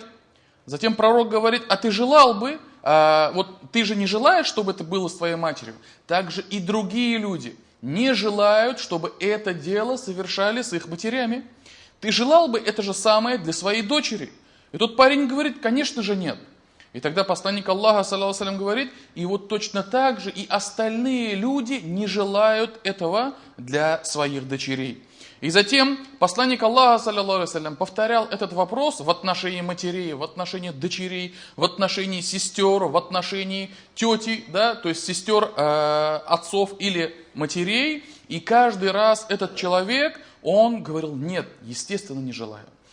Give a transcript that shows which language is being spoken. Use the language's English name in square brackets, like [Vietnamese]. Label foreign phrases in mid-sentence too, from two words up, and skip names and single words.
[Russian] Затем пророк говорит: «А ты желал бы, вот ты же не желаешь, чтобы это было с твоей матерью?» Также и другие люди не желают, чтобы это дело совершали с их матерями. Ты желал бы это же самое для своей дочери? И тот парень говорит: «Конечно же нет». И тогда посланник Аллаха, [Arabic] صلى الله عليه وسلم, [Russian] говорит: и вот точно так же и остальные люди не желают этого для своих дочерей. И затем посланник Аллаха, [Arabic] صلى الله عليه وسلم, [Russian] повторял этот вопрос в отношении матерей, в отношении дочерей, в отношении сестер, в отношении тети, да, то есть сестер отцов или матерей. И каждый раз этот человек, он говорил: «Нет, естественно, не желаю».